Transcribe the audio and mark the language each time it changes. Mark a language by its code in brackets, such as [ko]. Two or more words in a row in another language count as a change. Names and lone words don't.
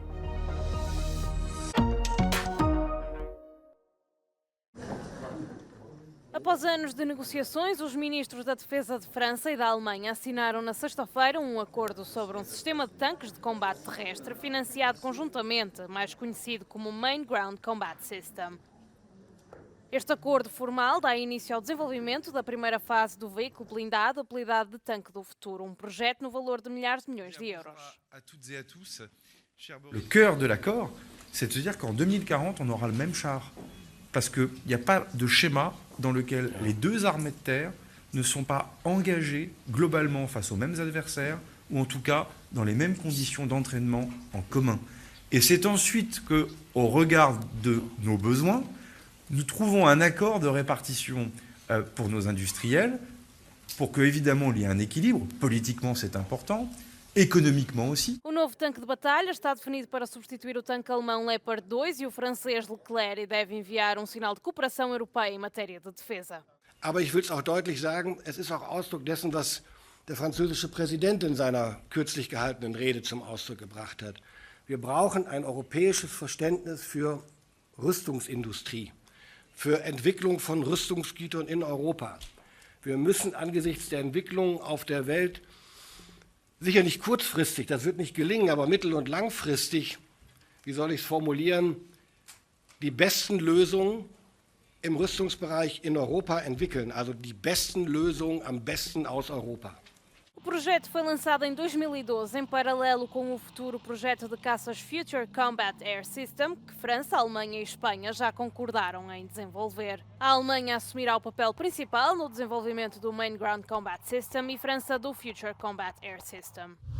[pt] Após anos de negociações, os ministros da Defesa de França e da Alemanha assinaram na sexta-feira um acordo sobre um sistema de tanques de combate terrestre financiado conjuntamente, mais conhecido como Main Ground Combat System. Este acordo formal dá início ao desenvolvimento da primeira fase do veículo blindado, apelidado de Tanque do Futuro, um projeto no valor de milhares de milhões de euros. [fr] Le cœur de l'accord, c'est de se dire qu'en 2040, on aura le même char. Parce qu'il n'y a pas de schéma dans lequel les deux armées de terre ne sont pas engagées globalement face aux mêmes adversaires, ou en tout cas dans les mêmes conditions d'entraînement en commun. Et c'est ensuite qu'au regard de nos besoins, nous trouvons un accord de répartition pour nos industriels, pour que évidemment il y ait un équilibre, politiquement c'est important, economiquement aussi. [pt] O novo tanque de batalha está definido para substituir o tanque alemão Leopard 2 e o francês Leclerc e deve enviar um sinal de cooperação europeia em matéria de defesa. [de] Aber ich will es auch deutlich sagen, es ist auch Ausdruck dessen, was der französische Präsident in seiner kürzlich gehaltenen Rede zum Ausdruck gebracht hat. Wir brauchen ein europäisches Verständnis für Rüstungsindustrie, für Entwicklung von Rüstungsgütern in Europa. Wir müssen angesichts der Entwicklungen auf der Welt sicher nicht kurzfristig, das wird nicht gelingen, aber mittel- und langfristig, wie soll ich es formulieren, die besten Lösungen im Rüstungsbereich in Europa entwickeln, also die besten Lösungen am besten aus Europa. [pt] O projeto foi lançado em 2012, em paralelo com o futuro projeto de caças Future Combat Air System, que França, Alemanha e Espanha já concordaram em desenvolver. A Alemanha assumirá o papel principal no desenvolvimento do Main Ground Combat System e França do Future Combat Air System.